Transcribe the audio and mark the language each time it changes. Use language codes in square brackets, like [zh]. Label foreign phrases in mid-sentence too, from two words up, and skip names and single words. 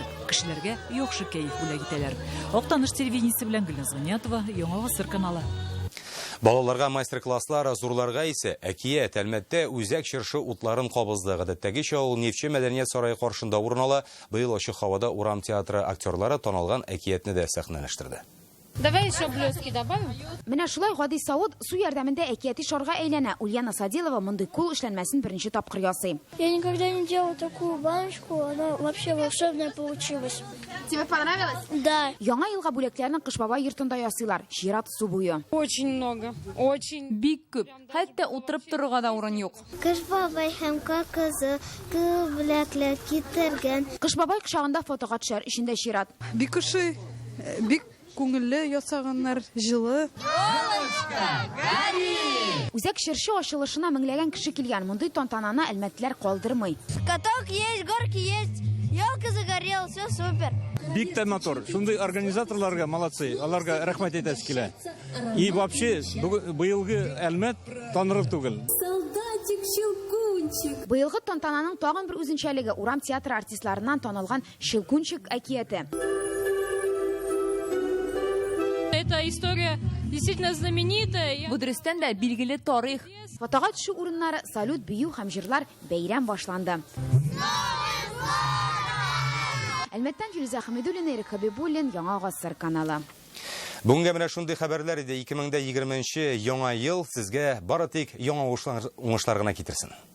[tt] Кешеләргә яхшы кәеф бүләк итәләр. Актаныш телевидениесе белән Гөлназ Гыниятова, Яңа гасыр каналы. Балаларга мастер-класслар, зурларга исә әкият, әлмәттә үзәк чыршы утларын кабызды. Гадәттәгечә ул Нефтче мәдәният сарае каршында урын ала. Быел ачык һавада Урам театры актерлары таналган әкиятне дә сәхнәләштерде. [ru] Давай еще блески добавим. [tt] Менә шулай гади савыт су ярдәмендә әкияти шарга әйләнә. Ульяна Садилова мондый кул эшләнмәсен беренче тапкыр ясый. [ru] Я никогда не делала такую баночку, она вообще волшебная получилась. Тебе понравилось? Да. [tt] Яңа елга бүләкләрне Кыш бабай йортында ясыйлар. Чират су буе. [ru] Очень много. Очень. [tt] Бик күп. Хәтта утырып торырга да урын юк. Кыш бабай һәм кызы бүләкләр китергән. Кыш бабай кочагында фотога төшәр, ичендә чират. Бик ошый, бик күңелле ясаганнар, җылы. Үзәк чыршы ачылышына меңләгән кеше килгән. Мондый тантананы әлмәтләр калдырмый. [ru] Каток есть, горки есть, елка загорела, все супер. [tt] Бик тә мотор. Шундый организаторларга молодцы, аларга рәхмәт әйтәс килә. [ru] И вообще [tt] быелгы әлмәт танырып түгел. Солдатик Щелкунчик. Быелгы тантананың тагын бер үзенчәлеге Урам театры артистларыннан танылган Щелкунчик әкияте. [ru] Эта история действительно знаменитая. [tt] Бу дөрестән дә билгеле тарих. Фотога төшү урыннары, салют, бию һәм җырлар, бәйрәм башланды. Әлмәттән Фируза Хәмидуллина, Эрик Хәбибуллин, Яңа гасыр каналы. Бүгенге менә шундый хәбәрләр иде. 2020 яңа ел сезгә бары тик яңа уңышлар гына китерсен.